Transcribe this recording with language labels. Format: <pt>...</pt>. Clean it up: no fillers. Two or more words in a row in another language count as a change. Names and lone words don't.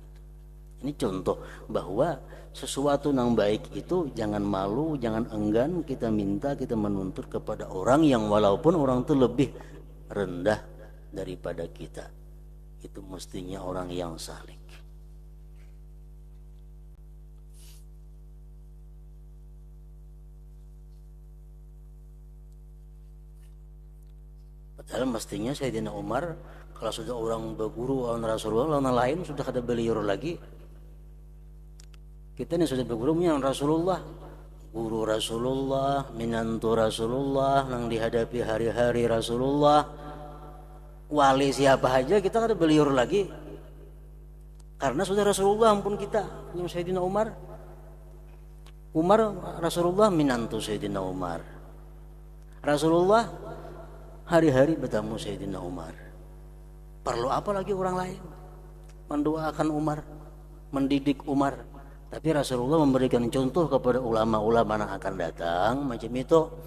<bjn>Ini contoh bahwa sesuatu yang baik itu jangan malu, jangan enggan kita minta, kita menuntut kepada orang yang walaupun orang itu lebih rendah daripada kita. Itu mestinya orang yang salik. Padahal mestinya Sayyidina Umar kalau sudah orang berguru lawan Rasulullah, lawan lain sudah kada beliur lagi. Kita ini sudah berguru dengan Rasulullah, guru Rasulullah, minantu Rasulullah, yang dihadapi hari-hari Rasulullah, wali siapa aja kita kada beliur lagi, karena sudah Rasulullah ampun kita. Yang Sayyidina Umar Rasulullah minantu Sayyidina Umar, Rasulullah hari-hari bertemu Sayyidina Umar. Perlu apa lagi orang lain mendoakan Umar, mendidik Umar? Tapi Rasulullah memberikan contoh kepada ulama-ulama yang akan datang macam itu.</bjn>